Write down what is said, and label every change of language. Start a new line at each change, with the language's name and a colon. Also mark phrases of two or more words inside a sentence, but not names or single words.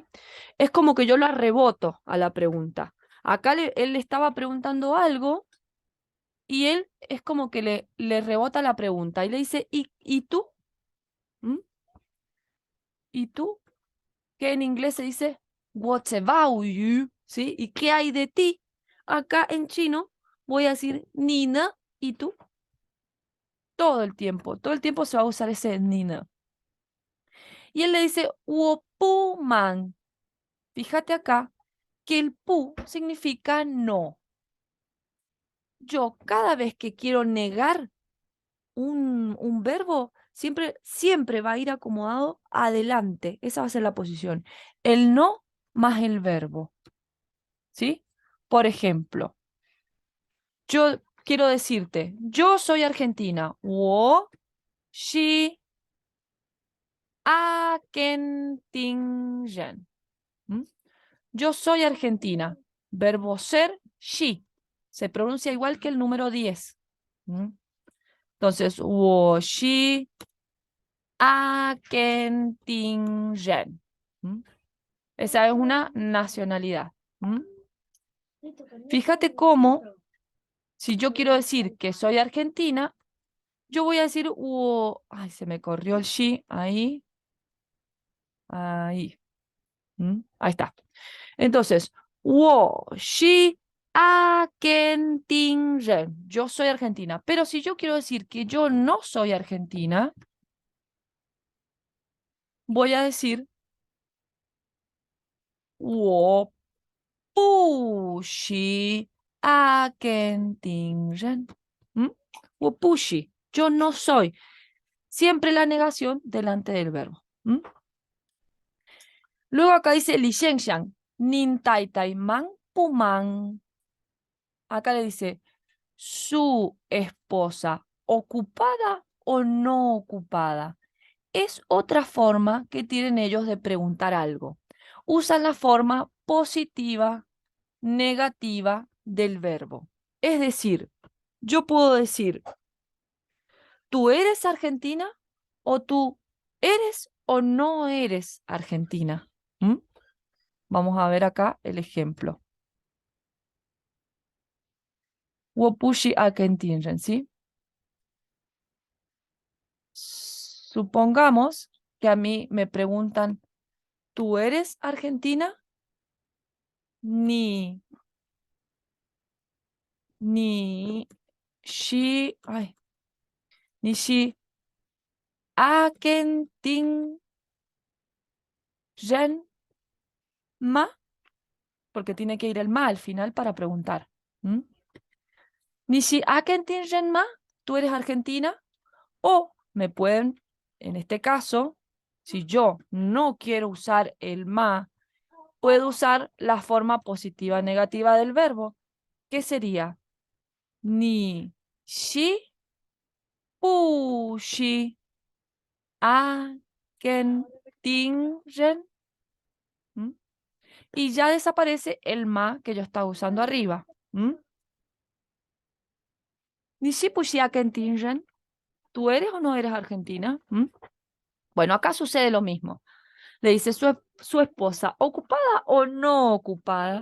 Spanish: Es como que yo la reboto a la pregunta. Acá él le estaba preguntando algo y él es como que le rebota la pregunta y le dice, ¿y tú? ¿Mm? ¿Y tú? Que en inglés se dice,
English: What's about you?
Spanish: ¿Sí? ¿Y qué hay de ti? Acá en chino voy a decir, Nina, ¿y tú? Todo el tiempo se va a usar ese Nina. Y él le dice,
Chinese: 我不忙.
Spanish: Fíjate acá que el pu significa no. Yo cada vez que quiero negar un verbo, siempre va a ir acomodado adelante. Esa va a ser la posición. El no más el verbo. ¿Sí? Por ejemplo, yo quiero decirte, yo soy argentina.
Chinese: 我是阿根廷人.
Spanish: ¿Mm? Yo soy argentina. Verbo ser, she. Se pronuncia igual que el número 10. ¿Mm? Entonces,
Chinese: 我是阿根廷人.
Spanish: ¿Mm? Esa es una nacionalidad. ¿Mm? Fíjate cómo, si yo quiero decir que soy argentina, yo voy a decir, ay, se me corrió el she, ahí, ahí. Ahí está. Entonces,
Chinese: 我是阿根廷人.
Spanish: Yo soy argentina. Pero si yo quiero decir que yo no soy argentina, voy a decir
Chinese: 我不是阿根廷人.
Spanish: ¿Mm?
Chinese: 我不是,
Spanish: yo no soy. Siempre la negación delante del verbo. ¿Mm? Luego acá dice Li Shengxiang,
Chinese: 您太太忙不忙.
Spanish: Acá le dice, su esposa, ¿ocupada o no ocupada? Es otra forma que tienen ellos de preguntar algo. Usan la forma positiva, negativa del verbo. Es decir, yo puedo decir, ¿tú eres argentina? ¿O tú eres o no eres argentina? ¿Mm? Vamos a ver acá el ejemplo.
Chinese: 我不是阿根廷人,
Spanish: ¿sí? Supongamos que a mí me preguntan, ¿tú eres argentina?
Chinese: 你，你，哎，你是，阿根廷，吗,
Spanish: porque tiene que ir el ma al final para preguntar. ¿Mm?
Chinese: 你是，阿根廷，吗,
Spanish: ¿tú eres argentina? O me pueden, en este caso, si yo no quiero usar el ma, puedo usar la forma positiva negativa del verbo, que sería
Chinese: 你是是阿根廷人.
Spanish: ¿Mm? Y ya desaparece el ma que yo estaba usando arriba.
Chinese: ¿Mm? 你是 Argentina.
Spanish: ¿Tú eres o no eres argentina? ¿Mm? Bueno, acá sucede lo mismo. Le dice su esposa, ¿ocupada o no ocupada?